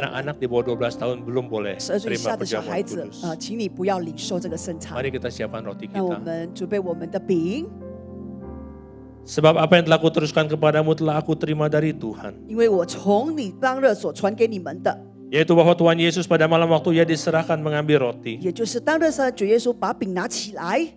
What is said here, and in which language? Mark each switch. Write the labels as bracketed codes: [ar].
[id] Anak-anak di bawah 12 tahun belum boleh [zh] 12岁以 [id] terima [zh] 下的小孩 [id] perjamuan [zh] 子， [id] kudus. [zh] 请你不要领受这个圣餐。 [id] Mari kita siapkan roti [zh] 让我 [id] kita. [zh] 们准备我们的饼， [id] Sebab apa yang telah kuteruskan kepadamu telah aku terima dari Tuhan. [zh] 因为我从你当日所传给你们的， [id] Yaitu bahwa Tuhan Yesus pada malam waktu ia diserahkan mengambil roti. [zh] 也就是当日上主耶稣把饼拿起来，